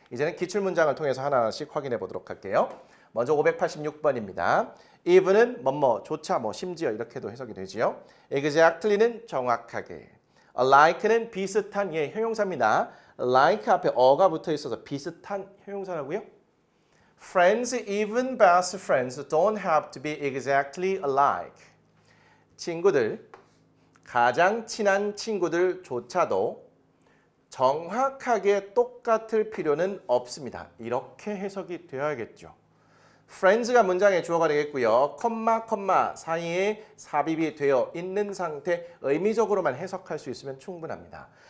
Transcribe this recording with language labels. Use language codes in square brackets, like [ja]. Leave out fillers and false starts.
[ko] 이제는 기출문장을 통해서 하나씩 확인해 보도록 할게요. 먼저 586번입니다. even은 조차 심지어 이렇게도 해석이 되지요. exactly는 정확하게. like는 비슷한 형용사입니다. like 앞에 어가 붙어 있어서 비슷한 형용사라고요. [en] Friends, even best friends, don't have to be exactly alike. [ko] 친구들, 가장 친한 친구들조차도 정확하게 똑같을 필요는 없습니다. 이렇게 해석이 되어야겠죠. friends가 문장의 주어가 되겠고요. 컴마 사이에 삽입이 되어 있는 상태 의미적으로만 해석할 수 있으면 충분합니다.